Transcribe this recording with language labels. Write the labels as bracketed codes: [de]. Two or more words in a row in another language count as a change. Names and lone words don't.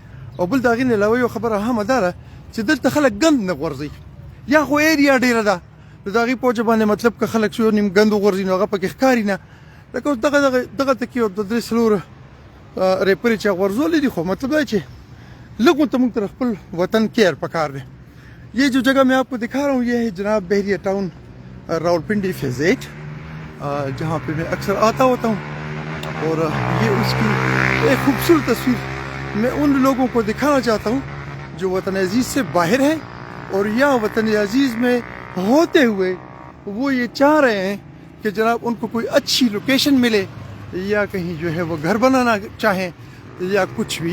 [ps] او بل د هغې نه علاوه یو خبره همه دا ده چې دلته خلک ګند نه غورځوي، یا خو ایریا ډېره ده، نو د هغې په وجه باندې مطلب که خلک شو نیم ګند وغورځي نو هغه پکې ښکاري نه. لکه اوس دغه ته کې د 3 ریپرې چې غورځولې دي، خو مطلب دا چې لږ ورته موږ ته خپل وطن کیئر پکار دی. [ur] یہ جو جگہ میں آپ کو دکھا رہا ہوں یہ ہے جناب بحریہ ٹاؤن راولپنڈی فیز 8، جہاں پہ میں اکثر آتا ہوتا ہوں، اور یہ اس کی ایک خوبصورت تصویر میں ان لوگوں کو دکھانا چاہتا ہوں جو وطن عزیز سے باہر ہیں اور یا وطن عزیز میں ہوتے ہوئے وہ یہ چاہ رہے ہیں کہ جناب ان کو کوئی اچھی لوکیشن ملے، یا کہیں جو ہے وہ گھر بنانا چاہیں یا کچھ بھی.